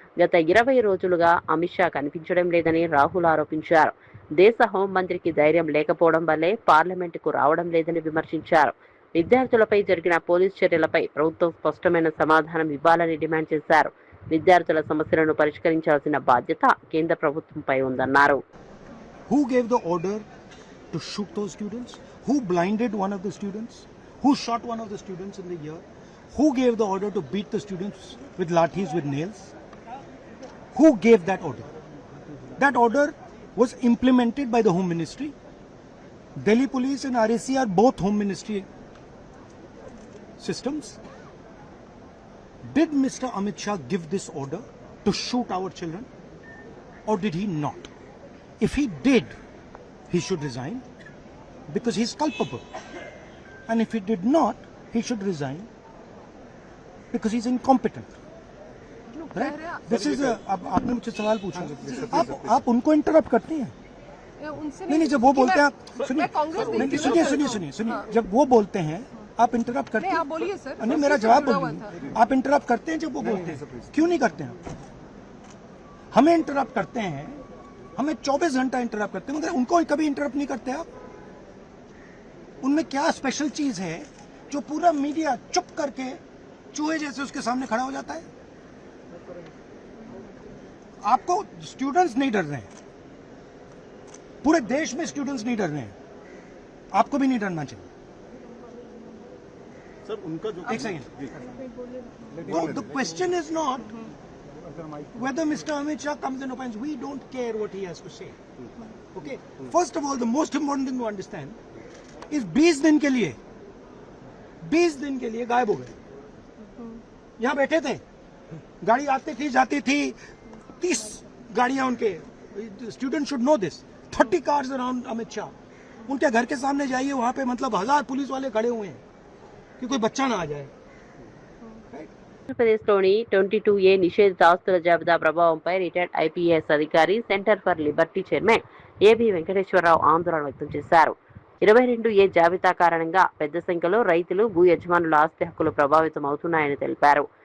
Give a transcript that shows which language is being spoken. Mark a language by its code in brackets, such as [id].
[te] గత 20 రోజులుగా అమిత్ షా కనిపించడం లేదని రాహుల్ ఆరోపించారు. దేశ హోంమంత్రికి ధైర్యం లేకపోవడం వల్లే పార్లమెంటుకు రావడం లేదని విమర్శించారు. విద్యార్థులపై జరిగిన పోలీసు చర్యలపై ప్రభుత్వం స్పష్టమైన సమాధానం ఇవ్వాలని డిమాండ్ చేశారు. విద్యార్థుల సమస్యలను పరిష్కరించాల్సిన బాధ్యత కేంద్ర ప్రభుత్వంపై ఉందన్నారు. [en] Who gave the order to shoot those students? Who blinded one of the students? Who shot one of the students in the ear? Who gave the order to beat the students with lathis, with nails? Who gave that order? That order was implemented by the Home Ministry. Delhi Police and RAC are both Home Ministry systems. Did Mr. Amit Shah give this order to shoot our children, or did he not? If he did, he should resign because he is culpable. And if he did not, he should resign because he is incompetent. Right? This is [hi] आपने मुझसे सवाल पूछा. आप उनको interrupt करते हैं. नहीं, जब वो बोलते हैं, सुनिए, जब वो बोलते हैं आप इंटरप्ट करते हैं. आप बोलिए सर. नहीं, मेरा जवाब बोलिए. आप इंटरप्ट करते हैं जब वो बोलते हैं. क्यों नहीं करते हैं? हमें इंटरप्ट करते हैं, हमें 24 घंटा इंटरप्ट करते हैं, मगर उनको कभी इंटरप्ट नहीं करते आप. उनमें क्या स्पेशल चीज है जो पूरा मीडिया चुप करके चूहे जैसे उसके सामने खड़ा हो जाता है? आपको स्टूडेंट्स नहीं डर रहे हैं, पूरे देश में स्टूडेंट्स नहीं डर रहे हैं, आपको भी नहीं डरना चाहिए. सर, उनका जो एक second. [en] The question is not whether Mr. Amit Shah comes and opines. We don't care what he has to say. Okay. First of all, the most important thing to understand is [hi] 20 दिन के लिए गायब हो गए. यहाँ बैठे थे, गाड़ी आती थी जाती थी, 30 गाड़ियां उनके. [en] Student should know this. 30 cars around Amit Shah. [hi] उनके घर के सामने जाइए, वहां पे मतलब 1000 पुलिस वाले खड़े हुए हैं कि कोई बच्चा ना आ जाए. [te] ఆంధ్రప్రదేశ్లోని 22A నిషేధిత ఆస్తుల జాబితా ప్రభావంపై రిటైర్డ్ ఐపీఎస్ అధికారి centre for Liberty chairman AB Venkateswararao ఆందోళన వ్యక్తం చేశారు. 22A జాబితా కారణంగా పెద్ద సంఖ్యలో రైతులు, భూ యజమానుల ఆస్తి హక్కులు ప్రభావితం అవుతున్నాయని తెలిపారు.